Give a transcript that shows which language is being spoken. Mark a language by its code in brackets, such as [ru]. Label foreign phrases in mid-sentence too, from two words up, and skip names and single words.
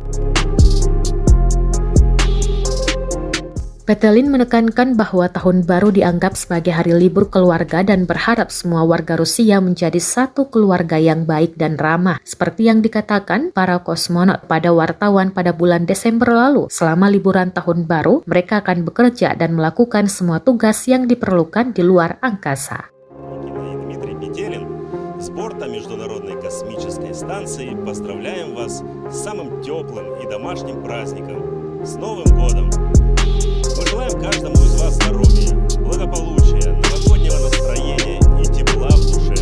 [id] Petelin menekankan bahwa tahun baru dianggap sebagai hari libur keluarga dan berharap semua warga Rusia menjadi satu keluarga yang baik dan ramah, seperti yang dikatakan para kosmonot pada wartawan pada bulan Desember lalu. Selama liburan tahun baru, mereka akan bekerja dan melakukan semua tugas yang diperlukan di luar angkasa. [ru] Дмитрий Петелин с борта Международной космической станции поздравляем вас с самым теплым и домашним праздником. С Новым годом! Мы желаем каждому из вас здоровья, благополучия, новогоднего настроения и тепла в душе.